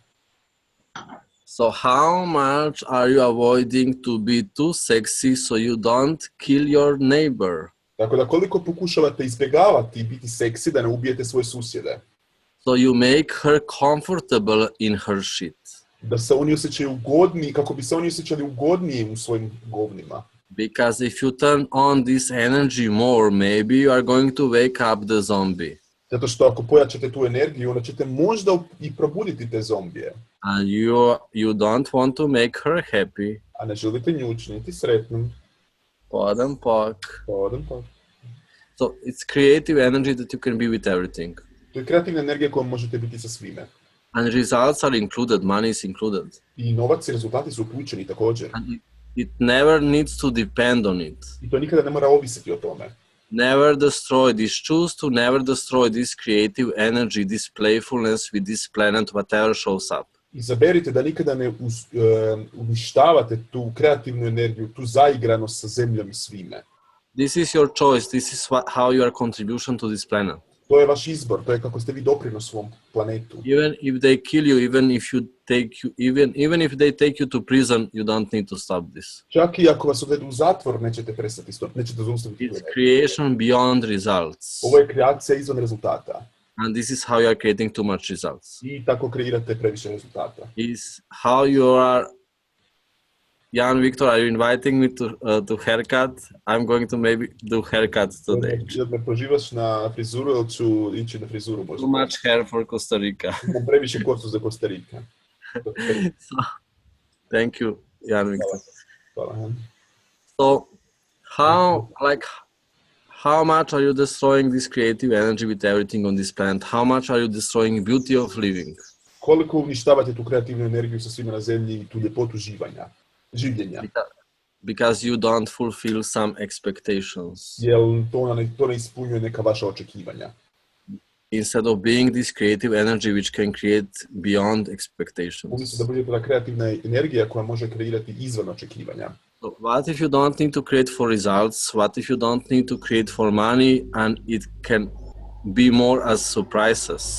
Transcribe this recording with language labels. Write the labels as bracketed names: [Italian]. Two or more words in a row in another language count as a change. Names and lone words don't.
[English] So how much are you avoiding to be too sexy so you don't kill your neighbor? [Croatian] Tako da koliko pokušavate izbjegavati biti seksi da ne ubijete svoje susjede. [English] So you make her comfortable in her shit. [Croatian] Da se oni osjećaju ugodni, kako bi se oni osjećali ugodniji u svojim govnima. [English] Because if you turn on this energy more, maybe you are going to wake up the zombie. [Croatian] Zato što ako pojačate tu energiju, onda ćete možda i probuditi te zombije. [English] And you don't want to make her happy. [Croatian] A ne želite nju učiniti sretnom. Podam pok. [English] So it's creative energy that you can be with everything. [Croatian] To je kreativna energija kojom možete biti sa svime. [English] And results are included, money is included. [Croatian] I novac i rezultati su uključeni također. [English] And it never needs to depend on it. [Croatian] I to nikada ne mora ovisiti o tome. [English] Never destroy this. Choose to never destroy this creative energy, this playfulness with this planet, whatever shows up. [Croatian] Izaberite da nikada ne uništavate tu kreativnu energiju, tu zaigranost sa zemljom i svime. [English] This is your choice. This is how you are contribution to this planet. [Croatian] To je vaš izbor, to je kako ste vi doprinos svom planetu. [English] Even if they kill you, even if they take you to prison, you don't need to stop this. [Croatian] Čak i ako vas odvedu u zatvor, nećete zaustaviti. [English] It's creation beyond results. [Croatian] Ovo je kreacija izvan rezultata. [English] And this is how you are creating too much results. [Croatian] I tako kreirate previše rezultata. [English] Is how you are. Jan Victor, are you inviting me to haircut? I'm going to maybe do haircut today. [Croatian] Jel me pozivaš na frizuru ili ću ići na frizuru možda? [English] Too much hair for Costa Rica. [Croatian] Imam previše kosu za Costa Rica. [English] So, thank you, Jan Victor. [Croatian] Hvala. [English] So, how much are you destroying this creative energy with everything on this planet? How much are you destroying beauty of living? [Croatian] Koliko uništavate tu kreativnu energiju sa svima na zemlji i tu ljepotu življenja? [English] Because you don't fulfill some expectations. [Croatian] Jel to ne ispunjuje neka vaša očekivanja? [English] Instead of being this creative energy which can create beyond expectations. [Croatian] Umjesto da budete ta kreativna energija koja može kreirati izvan očekivanja. [English] So what if you don't need to create for results? What if you don't need to create for money and it can be more as surprises?